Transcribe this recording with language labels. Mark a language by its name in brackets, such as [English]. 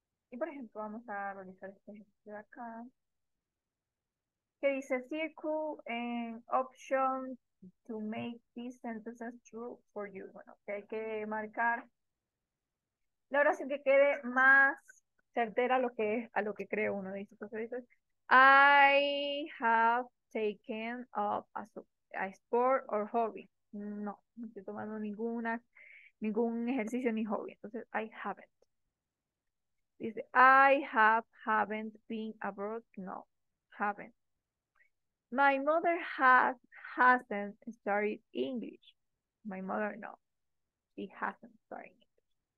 [Spanish] Y por ejemplo, vamos a realizar este ejercicio de acá, que dice [English] circle and option to make these sentences true for you. [Spanish] Bueno, que hay que marcar la oración que quede más certera a lo que cree uno. Dice, entonces dice, [English] I have taken up a sport or hobby. [Spanish] No, no estoy tomando ningún ejercicio ni hobby. Entonces, [English] I haven't. [Spanish] Dice, [English] haven't been abroad. No, haven't. My mother hasn't studied English. My mother, no, she hasn't studied English.